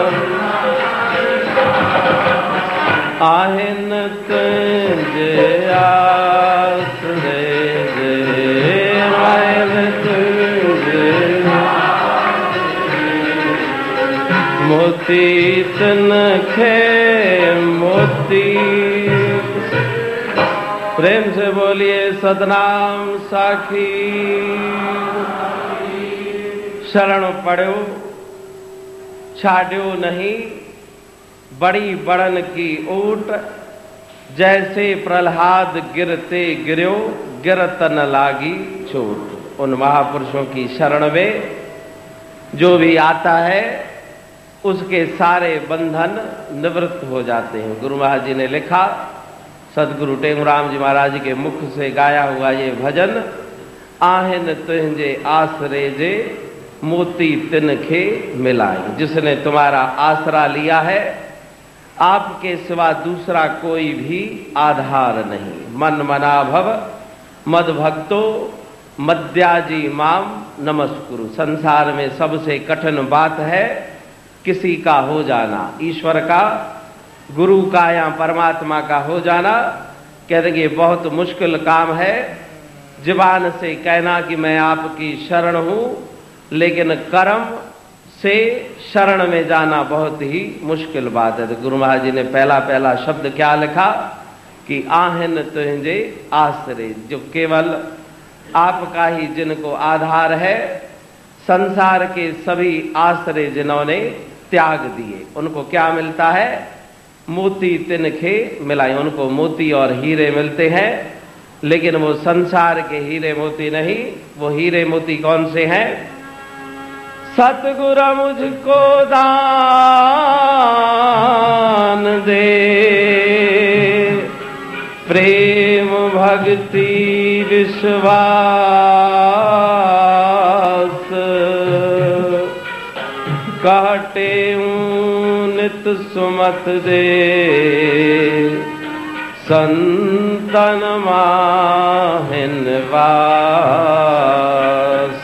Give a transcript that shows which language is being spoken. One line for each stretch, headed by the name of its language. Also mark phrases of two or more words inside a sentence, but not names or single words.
Sindhi: आहिनि तुंहिंजे आसरे जे आहिनि तुंहिंजे मोती तिन खे मोती
Hindi: प्रेम से बोलिए सतनाम साखी शरण पढ़ो छाड़ो नहीं बड़ी बड़न की ऊट जैसे प्रहलाद गिरते गिरो गिरत न लागी चोट। उन महापुरुषों की शरण में जो भी आता है उसके सारे बंधन निवृत्त हो जाते हैं। गुरु महाराज जी ने लिखा, सदगुरु टेंगुराम जी महाराज के मुख से गाया हुआ ये भजन,
Sindhi: आहिन तुंहिंजे आसरे जे मोती तिन खे मिलाए।
Hindi: जिसने तुम्हारा आसरा लिया है आपके सिवा दूसरा कोई भी आधार नहीं।
Sanskrit: मन मना भव मद भक्तो मद्याजी माम नमस्कुरु।
Hindi: संसार में सबसे कठिन बात है किसी का हो जाना, ईश्वर का, गुरु का या परमात्मा का हो जाना। कहते कि बहुत मुश्किल काम है जुबान से कहना कि मैं आपकी शरण हूं, लेकिन कर्म से शरण में जाना बहुत ही मुश्किल बात है। तो गुरु महाराज जी ने पहला शब्द क्या लिखा कि
Sindhi: आहिन तुंहिंजे आसरे,
Hindi: जो केवल आपका ही जिनको आधार है। संसार के सभी आसरे जिन्होंने त्याग दिए उनको क्या मिलता है?
Sindhi: मोती तिन खे मिलाए।
Hindi: उनको मोती और हीरे मिलते हैं, लेकिन वो संसार के हीरे मोती नहीं। वो हीरे मोती कौन से हैं? सतगुरु मुझको दान दे प्रेम भक्ति विश्वास, काटे नित सुमत दे संतन माहिन वास।